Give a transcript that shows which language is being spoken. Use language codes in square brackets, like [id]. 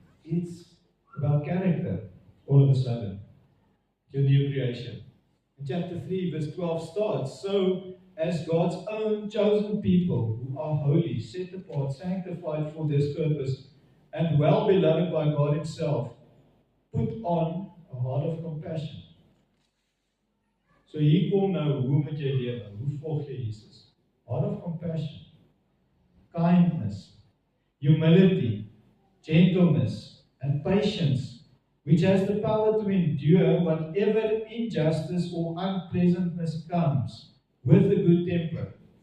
[en] It's about character, all of a sudden. Your new creation. In chapter 3, verse 12 starts, so as God's own chosen people who are holy, set apart, sanctified for this purpose, and well beloved by God Himself, put on a heart of compassion. [af] So hier kom nou, hoe moet jy lewe? Hoe volg jy Jesus? [en] Heart of compassion, kindness, humility, gentleness, and patience, which has the power to endure whatever injustice or unpleasantness comes, with a good temper.